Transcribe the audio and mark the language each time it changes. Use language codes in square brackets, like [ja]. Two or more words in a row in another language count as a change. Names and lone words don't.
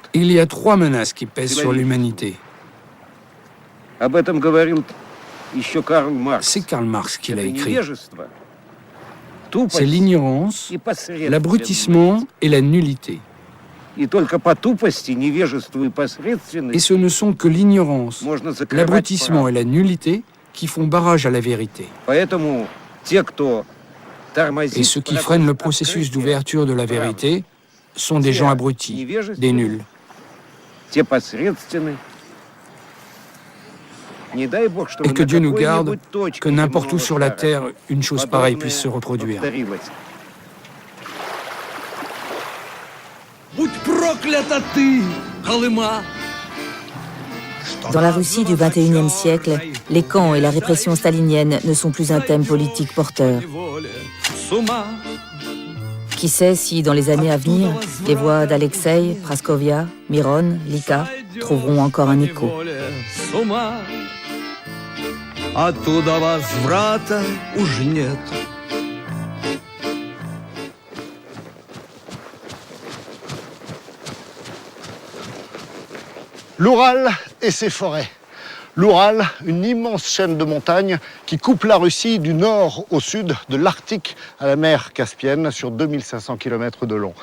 [fr] Il y a trois menaces qui pèsent sur l'humanité. [ru] Об этом говорил еще Карл Маркс. [fr] C'est Karl Marx qui l'a [ru] Это [fr] écrit. [ru] невежество, [fr] C'est [ru] тупость [fr] l'ignorance, [ru] и посредственность. [fr] l'abrutissement et la nullité. [ru] И только по тупости, невежеству и [fr] Et [ru] посредственности [fr] ce ne sont que l'ignorance, [ru] можно закрывать [fr] l'abrutissement et [ru] правду. [fr] la nullité qui font barrage à la vérité. [ru] Поэтому те, кто тормозит [fr] Et ceux qui freinent le processus d'ouverture de la vérité sont des gens abrutis, des nuls. [ru] те посредственны. Не дай Бог, чтобы [fr] Et que [ru] на [fr] Dieu nous garde [ru] какой-нибудь точке [fr] que n'importe où [ru] земного [fr] sur la [ru] шара [fr] terre, une chose pareille puisse se [ru] подобное [fr] reproduire. [ru] повторилось. Будь проклята ты, Колыма! [fr] Dans la Russie du XXIe siècle, les camps et la répression stalinienne ne sont plus un thème politique porteur. [ru] С ума! [fr] Qui sait si, dans les années à venir, les voix d'Alexei, Praskovia, Miron, Lika trouveront encore un écho. [ru] С ума! Оттуда возврата уж нет. [fr] L'Oural et ses forêts. L'Oural, une immense chaîne de montagnes qui coupe la Russie du nord au sud, de l'Arctique à la mer Caspienne, sur 2500 km de long.